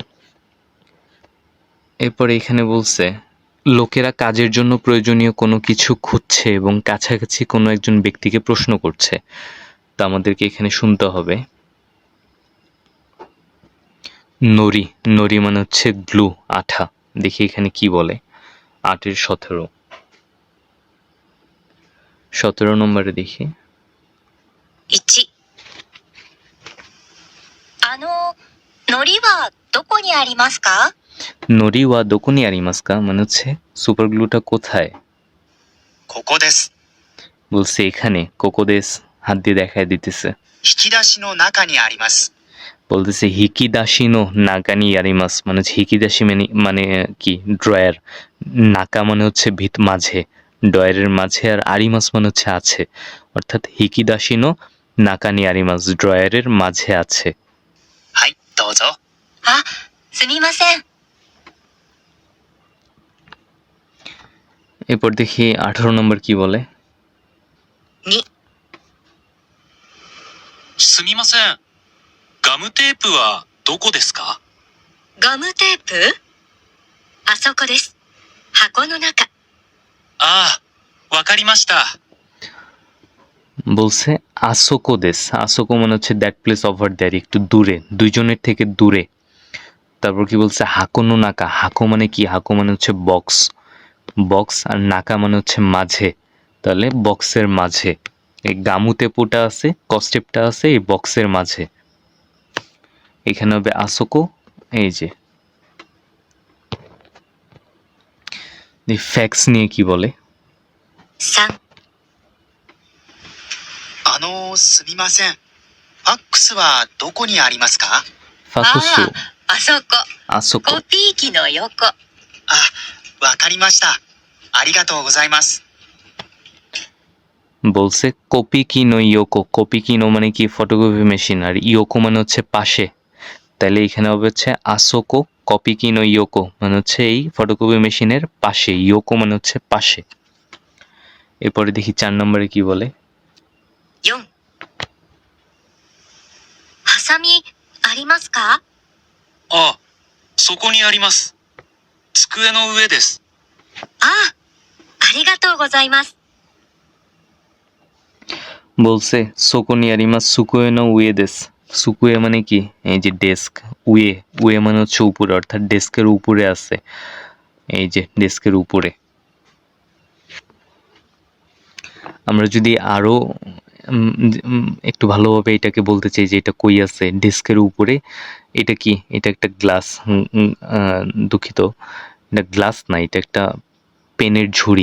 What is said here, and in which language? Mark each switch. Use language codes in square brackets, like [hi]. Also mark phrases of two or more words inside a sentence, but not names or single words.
[bn] এরপরে এখানে বলছে লোকেরা কাজের জন্য প্রয়োজনীয় কোনো কিছু খুঁজছে এবং কাছাকাছি কোনো একজন ব্যক্তিকে প্রশ্ন করছে, তা আমাদেরকে এখানে শুনতে হবে। নরি, নরি মানে হচ্ছে গ্লু, আঠা। দেখি এখানে কি বলে, 8-17, 17 নম্বরে দেখি। [ja] 1、のりありますか？のりはどこにありますか [bn] মানে হচ্ছে সুপার গ্লুটা কোথায়? [ja] ここです。 [bn] বলছে এখানে। কোকোদেস হাত দিয়ে দেখায় দিতেছে। [ja] 引き出しの中にあります。 [bn] বলতেছে [ja] 引き出しの中にあります [bn] মানে হচ্ছে হিকিদাসি মানে কি ড্রয়ার, নাকা মানে হচ্ছে ভিত মাঝে, ড্রয়ারের মাঝে, আর আরিমাস মানে হচ্ছে আছে, অর্থাৎ [ja] 引き出しの中にあります [bn] ড্রয়ারের মাঝে আছে। [ja] はい、どうぞ。あ、すみません。 [bn] এরপর দেখি 18 নম্বর কি বলে। [ja] 2、すみません。ガムテープはどこですか？ガムテープ？あそこです。箱の中。ああ、わかりました。 [bn] বলছে আসোকো দেস, আসোকো মানে হচ্ছে [en] that place over there, [bn] একটু দূরে, দুইজনের থেকে দূরে। তারপর কি বলছে [ja] 箱の中, [bn] হাকো মানে কি, হাকো মানে হচ্ছে বক্স, বক্স, আর নাকা মানে হচ্ছে মাঝে, তাহলে বক্সের মাঝে। এই গামুতে পোটা আছে, কস্টেপটা আছে এই বক্সের মাঝে। এখানে হবে আসোকো। এই যে ফ্যাক্স নিয়ে কি বলে। [ja] 3、すみません。ファックスはどこにありますか？ ফাকুসু あそこ。 আসোকো। コピー機の横。あ、わかりました。ありがとうございます。 [bn] বলছে [ja] コピー機の横, [bn] কপি কিনো মানে কি [en] photocopy machine, [bn] আর ইয়োকো মানে হচ্ছে পাশে, তাহলে এখানে হবে হচ্ছে [ja] あそこコピー機の横 [bn] মানে হচ্ছে এই ফটোকপি মেশিনের পাশে, ইয়োকো মানে হচ্ছে পাশে। এরপরে দেখি 4 নম্বরে কি বলে। [ja] 4、ハサミありますか？あ、そこにあります。机の上です。ああ、ありがとうございます。 [bn] বলছে [ja] そこにあります机の上です, [bn] সুকুয়ে মানে কি এই যে ডেস্ক, উয়ে, উয়ে মানে হচ্ছে উপরে, অর্থাৎ ডেস্কের উপরে আছে, এই যে ডেস্কের উপরে। আমরা যদি আরো একটু ভালোভাবে এটাকে বলতে চাই যে এটা কই আছে, ডেস্কের উপরে, এটা কি, এটা একটা গ্লাস, দুঃখিত, এটা গ্লাস না, এটা একটা পেনের ঝুড়ি।